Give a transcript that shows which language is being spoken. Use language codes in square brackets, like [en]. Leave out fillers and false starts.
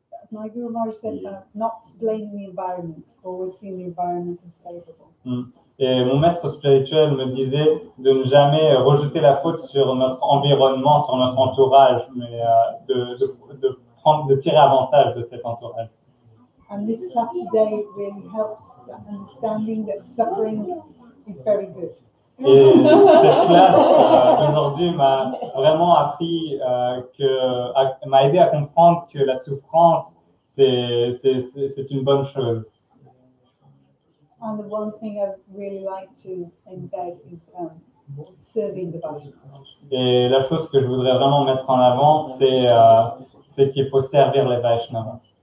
[en] My Guru Maharaj said not blaming the environment, always seeing the environment as favorable. [fr] Et mon maître spirituel me disait de ne jamais rejeter la faute sur notre environnement, sur notre entourage, mais de tirer avantage de cet entourage. [en] And this class today really helps that understanding that suffering is very good. [fr] Et cette classe d'aujourd'hui m'a vraiment appris m'a aidé à comprendre que la souffrance, c'est une bonne chose. [en] And the one thing I really like to embed is serving the body. [fr] Et la chose que je voudrais vraiment mettre en avant, c'est qu'il faut servir les Vaishnavas.